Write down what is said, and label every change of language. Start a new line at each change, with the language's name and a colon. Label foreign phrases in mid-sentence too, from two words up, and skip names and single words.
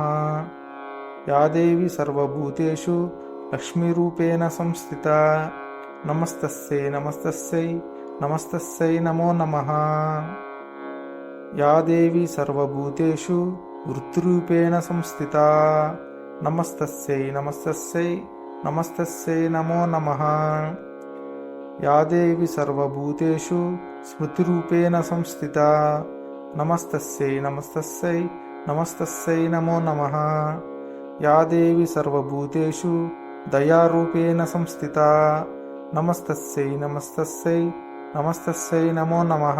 Sanskrit: యా దేవీ సర్వభూతేషు లక్ష్మీరూపేణ సంస్థితా. నమస్తస్యై నమస్తస్యై నమస్తస్యై నమో నమః. యా దేవీ సర్వభూతేషు వృత్తిరూపేణ సంస్థితా. నమస్తస్యై నమస్తస్యై నమస్తస్యై నమో నమః. या देवी सर्वभूतेषु स्मृतिरूपेण संस्थिता नमस्तस्यै नमस्तस्यै नमस्तस्यै नमो नमः। या देवी सर्वभूतेषु दयारूपेण संस्थिता नमस्तस्यै नमस्तस्यै नमस्तस्यै नमो नमः।